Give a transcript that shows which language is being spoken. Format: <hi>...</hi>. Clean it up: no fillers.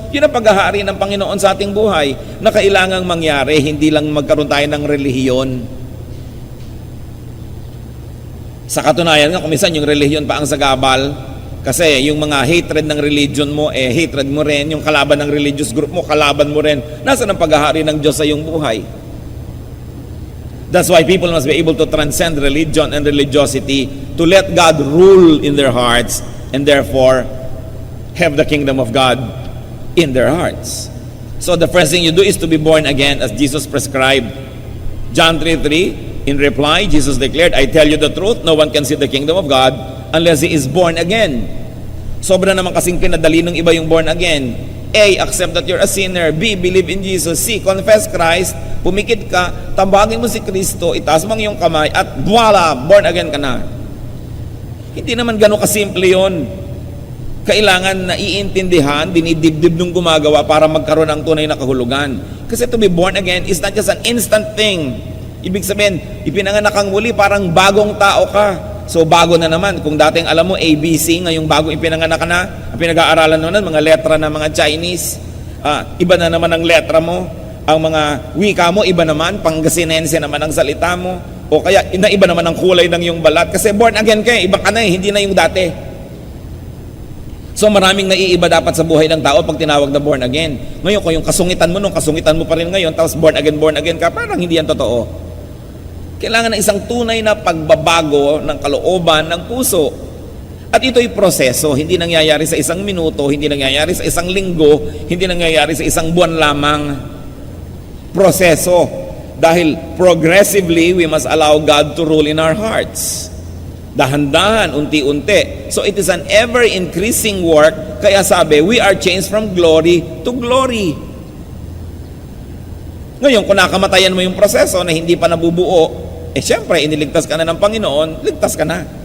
<tl>Yun ang paghahari ng Panginoon sa ating buhay na kailangang mangyari, hindi lang magkaroon tayo ng relihiyon. Sa katunayan nga, kung minsan yung relihiyon pa ang sagabal, kasi yung mga hatred ng religion mo, hatred mo rin. Yung kalaban ng religious group mo, kalaban mo rin. Nasaan ang paghahari ng Diyos sa iyong buhay?</tl> <en>That's why people must be able to transcend religion and religiosity to let God rule in their hearts and therefore have the kingdom of God in their hearts. So the first thing you do is to be born again as Jesus prescribed. John 3:3, in reply, Jesus declared, I tell you the truth, no one can see the kingdom of God unless he is born again.</en> <tl>Sobra naman kasing pinadali ng iba yung born again.</tl> <en>A, accept that you're a sinner. B, believe in Jesus. C, confess Christ.</en> <tl>Pumikit ka, tambagin mo si Kristo, itaas mo ang iyong kamay, at voila, born again ka na. Hindi naman gano'ng kasimple yun. Kailangan na iintindihan, dinidibdib nung gumagawa para magkaroon ng tunay na kahulugan.</tl> <en>Kasi to be born again is not just an instant thing.</en> <tl>Ibig sabihin, ipinanganak kang muli, parang bagong tao ka. So bago na naman, kung dating alam mo ABC, ngayong bago ipinanganak ka na, ang pinag-aaralan mo na, mga letra ng mga Chinese, iba na naman ang letra mo, ang mga wika mo, iba naman, Pangasinense naman ang salita mo, o kaya iba naman ang kulay ng iyong balat, kasi born again ka, iba ka na hindi na yung dati. So maraming naiiba dapat sa buhay ng tao pag tinawag na born again. Ngayon, kung yung kasungitan mo nung kasungitan mo pa rin ngayon, tapos born again ka, parang hindi yan totoo. Kailangan ng isang tunay na pagbabago ng kalooban ng puso. At ito'y proseso, hindi nangyayari sa isang minuto, hindi nangyayari sa isang linggo, hindi nangyayari sa isang buwan lamang. Proseso.</tl> <en>Dahil progressively, we must allow God to rule in our hearts.</en> <tl>Dahan-dahan, unti-unti.</tl> <en>So it is an ever-increasing work,</en> <tl>kaya sabi,</tl> <en>we are changed from glory to glory.</en> <tl>Ngayon, kung nakamatayan mo yung proseso na hindi pa nabubuo, syempre, iniligtas ka na ng Panginoon, ligtas ka na.</tl>